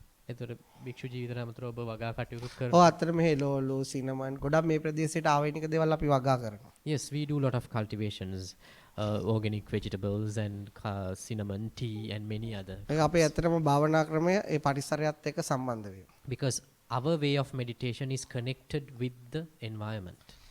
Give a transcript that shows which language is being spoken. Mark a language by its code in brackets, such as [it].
[si] එතකොට භික්ෂු ජීවිතය අමතරව ඔබ වගා කටයුතු ඔව් කරනවා. අතර මෙහි ලෝලු සිනමන් ගොඩක් මේ ප්‍රදේශයට ආවේනික දේවල් අපි වගා කරනවා. [en] Yes, we do a lot of cultivations, organic vegetables and cinnamon tea and many other. [si] ඒක අපේ ඇත්තටම භාවනා ක්‍රමය ඒ පරිසරයත් එක්ක සම්බන්ධ වෙනවා. [en] Because our way of meditation is connected with the environment.